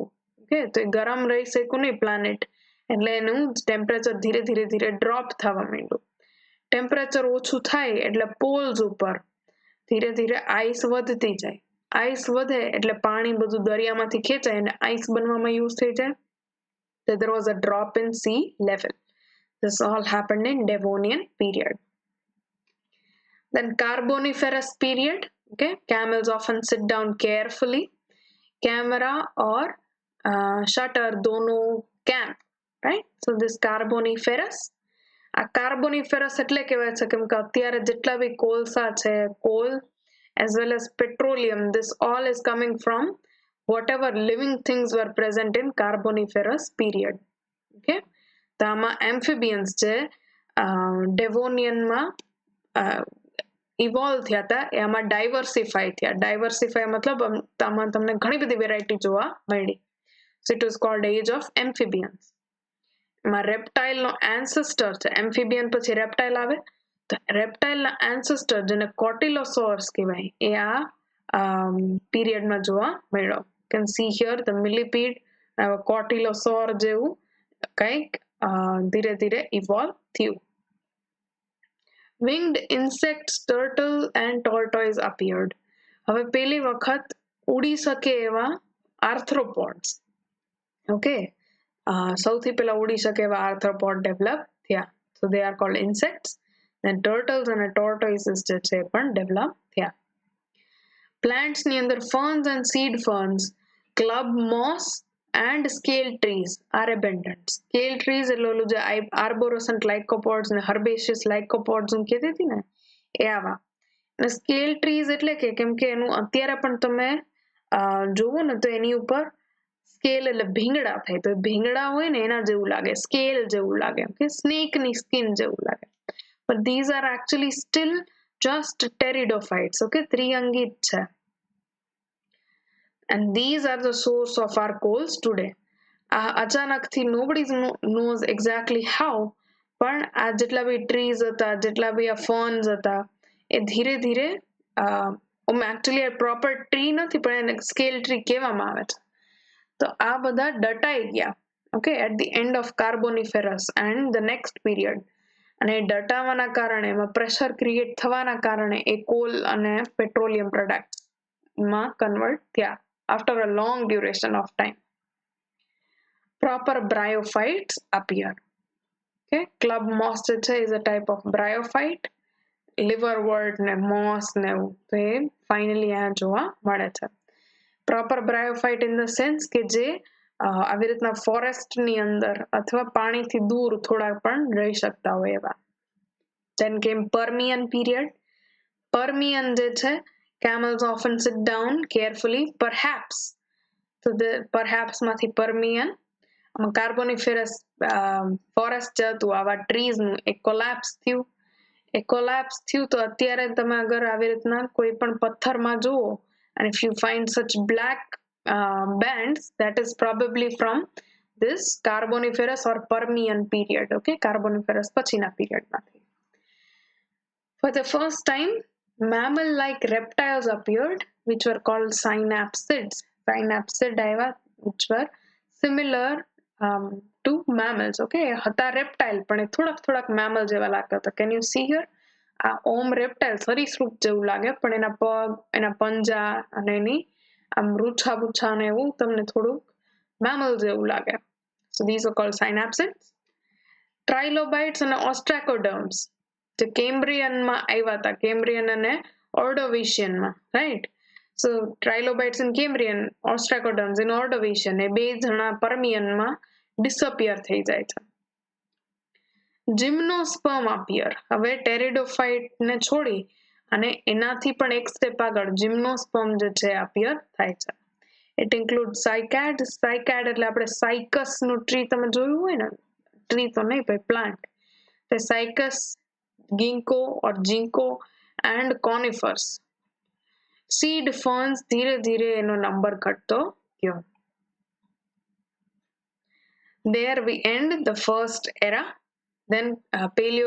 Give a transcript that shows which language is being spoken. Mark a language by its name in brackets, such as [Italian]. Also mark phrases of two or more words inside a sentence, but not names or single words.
[Gujarati] ઓકે, તો એ ગરમ રહી શકું નહીં પ્લાનેટ, એટલે એનું ટેમ્પરેચર ધીરે ધીરે ધીરે ડ્રોપ થવા માંડ્યું. ટેમ્પરેચર ઓછું થાય એટલે પોલ્સ ઉપર ધીરે ધીરે આઈસ વધતી જાય. આઈસ વધે એટલે પાણી બધું દરિયામાંથી ખેંચાય અને આઈસ બનવામાં યુઝ થઈ જાય. [English] So there was a drop in sea level. This all happened in Devonian period. Then Carboniferous period. Okay, camels often sit down carefully. Camera or shutter दोनों camp, right? So this Carboniferous. [Gujarati] આ કાર્બોનિફેરસ એટલે કહેવાય છે કેમ કે અત્યારે જેટલા બી કોલસા છે, [English] coal as well as petroleum, this all is coming from whatever living things were present in Carboniferous period. [Gujarati] Okay, તો આમાં amphibians છે ડેવોનિયનમાં ઇવોલ્વ થયા હતા, એ આમાં ડાયવર્સિફાય થયા. ડાયવર્સિફાય મતલબ આમાં તમને ઘણી બધી વેરાયટી જોવા મળી. [English] So it was called age of amphibians. [Gujarati] એમાં રેપ્ટાઇલનો એન્સેસ્ટર છે, એમ્ફિબિયન પછી રેપ્ટાઇલ આવે, તો રેપ્ટાઇલના એન્સેસ્ટર જેને કોટિલોસોર્સ કહેવાય એ આ પીરિયડમાં જોવા મળ્યો. [English] can see here the millipede cotylosaur [Gujarati] જેવું કંઈક ધીરે ધીરે ઇવોલ્વ થયું. [English] Winged insects, turtle and tortoise appeared. [Gujarati] હવે પહેલી વખત ઉડી શકે એવા આર્થ્રોપોડ્સ, ઓકે, સૌથી પહેલા ઉડી શકે એવા [English] arthropod develop [Gujarati] થયા. [English] So they are called insects. Then turtles and tortoises [Gujarati] જે છે પણ ડેવલપ થયા. [English] Plants [Gujarati] ની અંદર [English] ferns and seed ferns, club moss and scale trees are abundant. Scale trees [Gujarati] એટલે ઓલું જે [English] arborescent lycopods [Gujarati] ને [English] herbaceous lycopods [Gujarati] હું કહેતી હતી ને એ આવા. અને [English] scale trees [Gujarati] એટલે કે કેમ કે એનું અત્યારે પણ તમે જોવો ને તો એની ઉપર સ્કેલ એટલે ભીંગડા થાય, તો ભીંગડા હોય ને એના જેવું લાગે, સ્કેલ જેવું લાગે, ઓકે, સ્નેકની સ્કિન જેવું લાગે. [English] But these are actually still just pteridophytes, [Gujarati] okay, ત્રિઅંગિત છે. [English] And these are the source of our coals today. અચાનકથી nobody knows exactly how, [Gujarati] પણ આ જેટલા બી ટ્રીઝ હતા, જેટલા બી આ ફર્ન્સ હતા, એ ધીરે ધીરે actually આ [English] proper tree [Gujarati] નથી પણ એને [English] scale tree [Gujarati] કહેવામાં આવે છે. તો આ બધા દટાઈ ગયા, [English] okay, at the end of Carboniferous and the next period. [Gujarati] અને દટાવાના કારણે એમાં [English] pressure create [Gujarati] થવાના કારણે એ કોલ અને પેટ્રોલિયમ પ્રોડક્ટમાં કન્વર્ટ થયા [English] after a long duration of time. Proper bryophytes appear. Okay, club moss [Gujarati] જે છે [English] is a type of bryophyte. [Gujarati] liverwort ને moss ને એવું તો એ ફાઇનલી આ જોવા મળે છે. [English] proper bryophyte in the sense [Gujarati] કે જે આવી રીતના ફોરેસ્ટની અંદર અથવા પાણીથી દૂર થોડા પણ રહી શકતા હોય એવા. [English] Then came Permian period. [Gujarati] Permian જે છે, [English] camels often sit down carefully, perhaps. So the perhaps [Gujarati] માંથી Permian, [English] Carboniferous forest [Gujarati] જે હતું આવા ટ્રીઝનું એ કોલેપ્સ થયું. એ કોલેપ્સ થયું તો અત્યારે તમે અગર આવી રીતના કોઈ પણ પથ્થરમાં જુઓ, [English] and if you find such black bands, that is probably from this Carboniferous or Permian period, okay, Carboniferous [Gujarati] પછીના પીરિયડમાંથી. [English] For the first time, mammal-like reptiles appeared, which were called synapsids. Synapsid આવ્યા, which were similar to mammals, [Gujarati] okay, હતા reptile પણ એ થોડાક mammal જેવા લાગતા હતા. [English] Can you see here? [Gujarati] આ ઓમ રેપ્ટાઇલ સરીસૃપ જેવું લાગે પણ એના પગ, એના પંજા અને એની આમ રૂછા બુછા ને એવું તમને થોડુંક મેમલ જેવું લાગે. [English] So these are called synapsids. [Gujarati] Trilobites અને ostracoderms જે કેમ્બ્રિયનમાં આવ્યા હતા, કેમ્બ્રિયન અને ઓર્ડોવિશિયનમાં, રાઈટ. [English] So trilobites in Cambrian, ostracoderms in Ordovician, [Gujarati] એ બે જણા પરમિયનમાં ડિસઅપિયર થઈ જાય છે. [English] Gymnosperm appear. [Gujarati] હવે ટેરિડોફાઇટ ને છોડી અને એનાથી પણ એક સ્ટેપ આગળ જીમ્નોસ્પર્મ જે છે અપિયર થાય છે. [English] It includes cycad. [Gujarati] Cycad એટલે આપણે સાયકસ નું ટ્રી તમે જોયું હોય ને, ટ્રી તો નહીં ભાઈ, પ્લાન્ટ. [English] The cycas, ginkgo or ginkgo and conifers. [Gujarati] Seed ferns ધીરે ધીરે એનો નંબર ઘટતો ગયો. [English] There we end the first era.